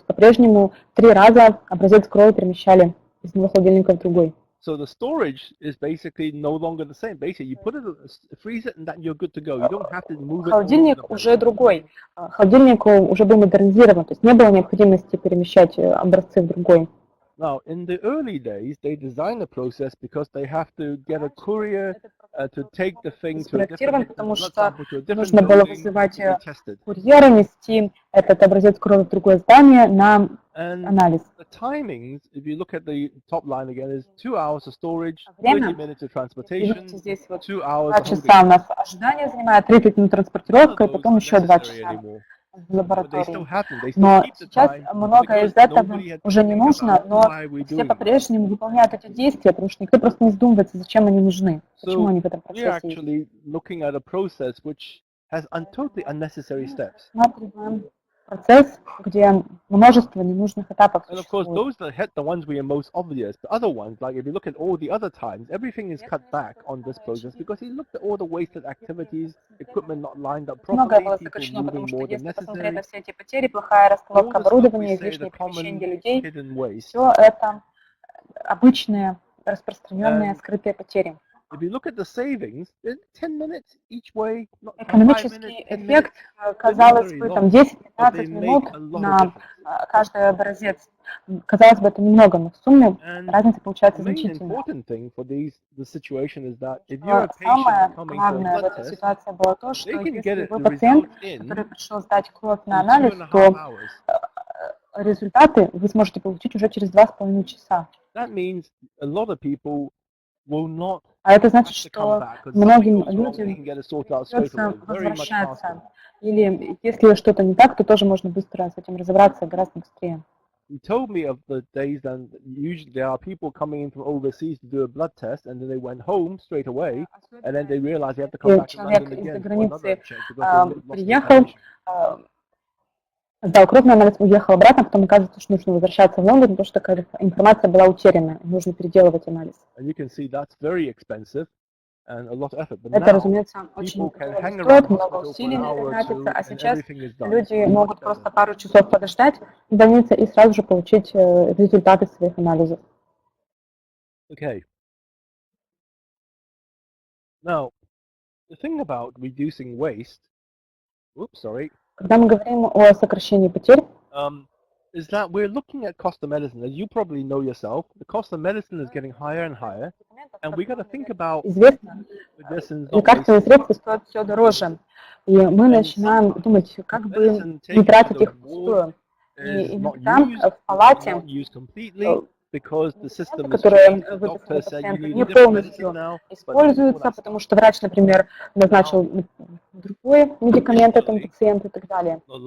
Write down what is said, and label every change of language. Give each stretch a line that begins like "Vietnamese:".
Russian: То есть по-прежнему 3 раза образец крови перемещали из одного холодильника в другой.
English: So the storage is basically no longer the same. Basically, you put it in a freezer and then you're good to go. You don't have to move it.
Russian: Холодильник уже другой. Холодильник уже был модернизирован, то есть не было необходимости перемещать образцы в другой.
English: Now, in the early days, they designed the process because they have to get a courier to take the thing to a different
Russian: потому что нужно было вызывать курьера, нести этот образец крови в другое здание на анализ.
English: The timings, if you look at the top line again, is 2 hours of storage, 30 minutes of transportation, 2 hours
Russian: 2 часа у нас ожидание занимает, 30 минут транспортировка, и потом еще 2 часа в лаборатории. Но сейчас многое из этого уже не нужно, но все по-прежнему выполняют эти действия, потому что никто просто не задумывается, зачем они нужны, почему они в этом процессе есть. Смотрим процесс, где множество ненужных этапов
English: And of course, those that hit the ones we are most obvious. The other ones, like if you look at all the other times, everything is cut back on this process because he looked at all the wasted activities, equipment not lined up properly, people moving more than necessary.
Russian: Все эти потери, плохая расстановка оборудования, излишнее перемещение людей, все это обычные, распространенные, скрытые потери.
English: If you look at the savings, 10 minutes each way, not 5 minutes,
Russian: Экономический эффект, казалось бы, там 10-15 минут на каждый образец. Казалось бы, это немного, но в сумме разница получается значительная. Самое главное в этой ситуации было то, что если вы пациент, который пришел сдать кровь на анализ, то результаты вы сможете получить уже через 2,5 часа. А это значит, что многим людям придется возвращаться. Или если что-то не так, то тоже можно быстро с этим разобраться гораздо быстрее.
English: He told me of the days that usually there are people coming in from overseas to do a blood test, and then they went home straight away, and then they realized they have to come back to London again for another check because they lost the
Russian: сдал кровь на анализ, уехал обратно, потом оказывается, что нужно возвращаться в Лондон, потому что такая информация была утеряна, нужно переделывать анализ. Это, разумеется, очень стоит, много усилий тратится, а сейчас люди могут просто пару часов подождать в больнице и сразу же получить результаты своих анализов.
English: Okay. Now, the thing about reducing waste,
Russian: когда мы говорим о сокращении потерь,
English: is that we're looking at cost of medicine. As you probably know yourself, the cost of medicine is getting higher and higher, and we got to think about
Russian: известно, лекарственные средства стоят все дороже, и мы начинаем думать, как бы не тратить их впустую. И иногда в палате которые выписаны пациенту, не полностью используются, потому что врач, например, назначил другой медикамент этому пациенту и так далее.